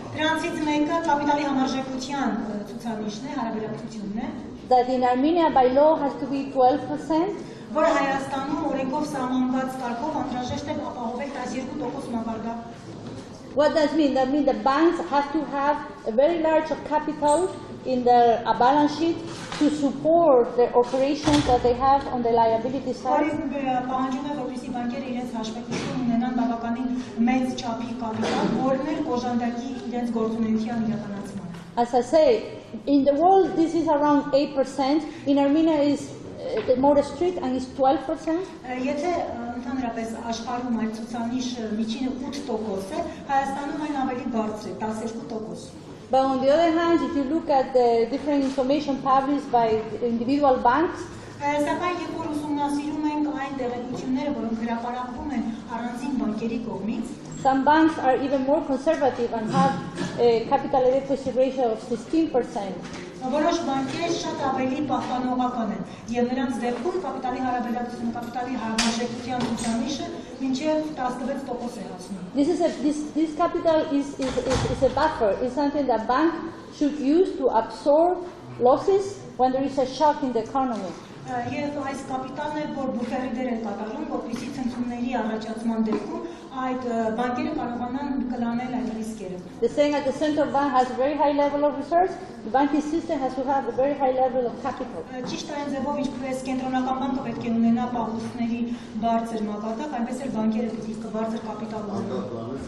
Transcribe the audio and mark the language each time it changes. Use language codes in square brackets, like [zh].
[hy] Դրանցից մեկը կապիտալի համարժեքության ցուցանիշն է, հարաբերակցությունն է։ [en] That in Armenia by law has to be 12%. [hy] Որը Հայաստանում օրենքով սահմանված կարգով անհրաժեշտ է ապահովել 12% մակարդակ։ [en] What does mean? That means the banks have to have a very large capital in their balance sheet to support the operations that they have on the liability side. [hy] Պահանջում է, որպեսզի բանկերը իրենց հաշվեկիցում ունենան բավականին մեծ չափի կապիտալ, որն էլ օժանդակի իրենց գործունեության իրականացման։ [en] As I say, in the world this is around 8%. In Armenia is more strict and is 12%. [hy] Եթե ընդհանրապես աշխարհում այդ ցուցանիշը միջինը 8% է, Հայաստանում այն ավելի բարձր է, 12%։ [en] But on the other hand, if you look at the different information published by individual banks, [hy] Սակայն երբ որ ուսումնասիրում ենք այն տեղեկությունները, որոնք հրապարակվում են առանձին բանկերի կողմից, [en] some banks are even more conservative and have a capital adequacy ratio of 16%. [hy] Որոշ բանկեր շատ ավելի պահպանողական են, եւ նրանց դեպքում կապիտալի հարաբերակցությունը, կապիտալի համարժեքության ցուցանիշը մինչեւ 16% է հասնում։ [en] This capital is a buffer. It's something that bank should use to absorb losses when there is a shock in the economy. [hy] Եվ այս կապիտալն է, որ բուֆերի դեր են կատարում, որպեսզի ցնցումների առաջացման դեպքում այդ բանկերը կարողանան կլանել այդ ռիսկերը։ [en] The saying that the central bank has a very high level of reserves, the banking system has to have a very high level of capital. [hy] Ճիշտ այն ձևով, ինչպես կենտրոնական բանկը պետք է ունենա պահուստների բարձր մակարդակ, այնպես էլ բանկերը պետք է բարձր կապիտալ ունենան։